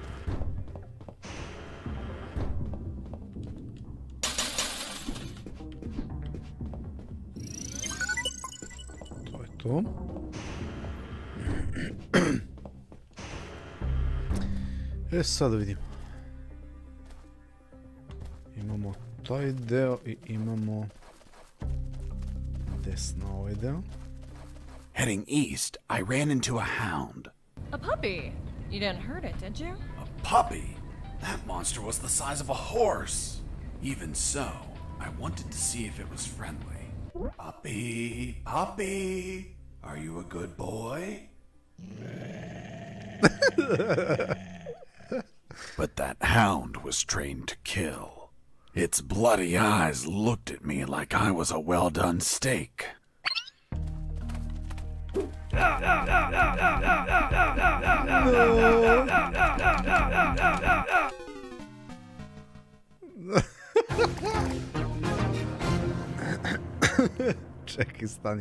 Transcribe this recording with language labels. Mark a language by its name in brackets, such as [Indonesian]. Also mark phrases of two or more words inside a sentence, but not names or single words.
[Serbian] To je to. Sada vidimo. Imamo taj deo i imamo desno ovaj deo. [English] Heading east, I ran into a hound. A puppy. You didn't hurt it, did you? A puppy? That monster was the size of a horse. Even so, I wanted to see if it was friendly. Puppy, puppy, are you a good boy? But that hound was trained to kill. Its bloody eyes looked at me like I was a well-done steak. [Serbian] Čekaj, stani.